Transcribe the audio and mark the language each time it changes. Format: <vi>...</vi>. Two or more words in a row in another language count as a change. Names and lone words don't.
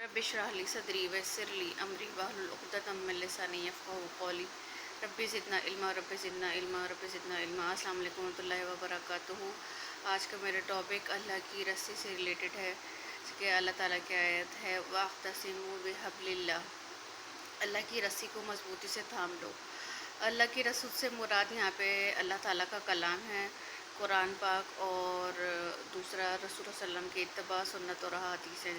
<ar>رب اشرح لي صدري ويسر لي أمري واحلل عقدة من لساني يفقهوا قولي رب زدنا علما رب زدنا علما رب زدنا علما. السلام عليكم رحمة الله وبركاته.</ar> <ur>آج کا میرا ٹاپک اللہ کی رسی سے ریلیٹڈ ہے کہ اللہ تعالیٰ کی آیت ہے</ur> <ar>واعتصموا بحبل الله,</ar> <ur>اللہ کی رسی کو مضبوطی سے تھام لو. اللہ کی رسی سے مراد یہاں پہ اللہ تعالیٰ کا کلام ہے، قرآن پاک، اور دوسرا رسول سلم کی اتباع سنت اور حدیث ہے.</ur>